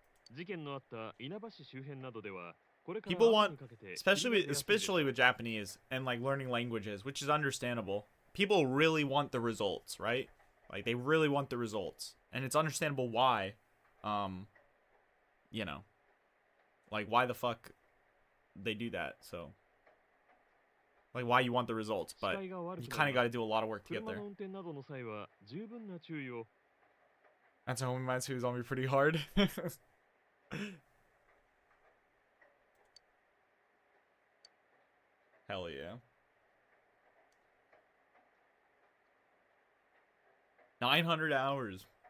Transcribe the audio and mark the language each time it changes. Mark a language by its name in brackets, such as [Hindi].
[Japanese] 事件のあった稲葉市周辺などでは、これから [English] People [Japanese] 朝 [English] want, [Japanese] にかけて [English] especially with Japanese and like learning languages, which is understandable. People really want the results, right? Like they really want the results, and it's understandable why. You know, like why the fuck they do that. So, like why you want the results, but you kind of got to do a lot of work to get there. [Japanese] 車の運転などの際は十分な注意を。 [English] That's a homie mine who's on me pretty hard. Hell yeah. 900 hours.